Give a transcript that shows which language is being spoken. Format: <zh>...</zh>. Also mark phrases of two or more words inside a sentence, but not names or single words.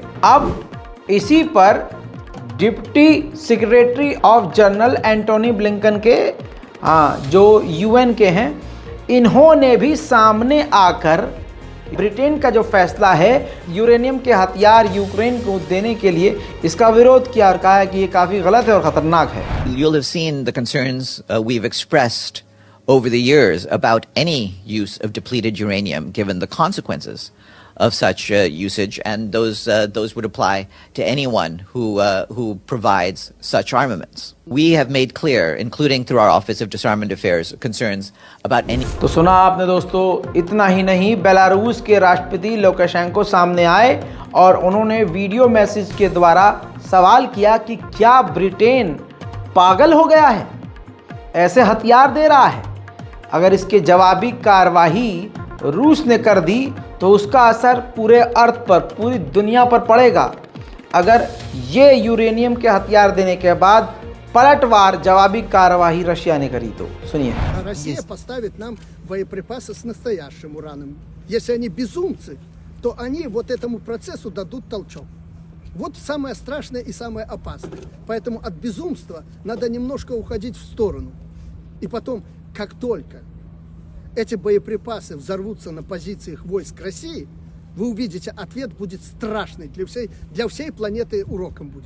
<hi>अब इसी पर</hi> <en>deputy secretary of general</en> <hi>एंटोनी ब्लिंकन के जो यूएन के हैं, इन्होंने भी सामने आकर ब्रिटेन का जो फैसला है यूरेनियम के हथियार यूक्रेन को देने के लिए, इसका विरोध किया और कहा है कि ये काफ़ी गलत है और ख़तरनाक है।</hi> <en>You'll have seen the concerns we've expressed over the years about any use of depleted uranium, given the consequences of such usage, and those would apply to anyone who provides such armaments. We have made clear, including through our Office of Disarmament Affairs, concerns about any.</en> <hi>तो सुना आपने दोस्तों। इतना ही नहीं, बेलारूस के राष्ट्रपति लुकाशेंको सामने आए और उन्होंने</hi> <en>video message</en> <hi>के द्वारा सवाल किया कि क्या ब्रिटेन पागल हो गया है, ऐसे हथियार दे रहा है। अगर इसके जवाबी कार्रवाई रूस ने कर दी तो उसका असर पूरे अर्थ पर, पूरी दुनिया पर पड़ेगा। अगर ये यूरेनियम के हथियार देने के बाद पलटवार जवाबी कार्रवाई रशिया ने करी तो सुनिए।</hi> <ru>Россия поставит нам боеприпасы с настоящим ураном. Если они безумцы, то они вот этому процессу дадут толчок. Вот самое страшное и самое опасное. Поэтому от безумства надо немножко уходить в сторону. И потом, как только эти боеприпасы взорвутся на позициях войск России, вы увидите, ответ будет страшный для всей планеты, уроком будет.</ru>